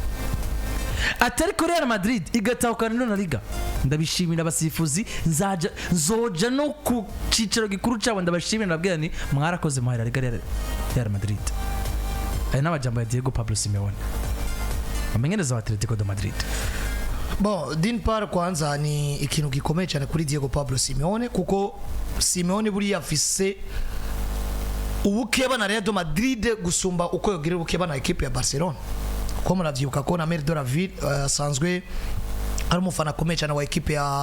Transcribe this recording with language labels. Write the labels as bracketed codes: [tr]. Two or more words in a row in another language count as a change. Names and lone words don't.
[rn] Atari Real Madrid igatahukana La Liga ndabishimira abasifuzi nzoja no ku cicaro gikuru cyabo ndabashimira ndabwira ni mwarakoze muhera Liga Real Madrid. Aya n'abajambo ya Diego Pablo Simeone amenyereza wa Atletico de Madrid. [fr] Bon, d'une part [rn] kwanza ni ikintu gikomeye cyane kuri Diego Pablo Simeone kuko Simeone buri yafise ubukeba na Real Madrid gusumba uko yogira ubukeba na equipe ya Barcelona. Ko muravyibuka ko na Mer de la Ville asanzwe ari umufana akomeye cyane wa equipe ya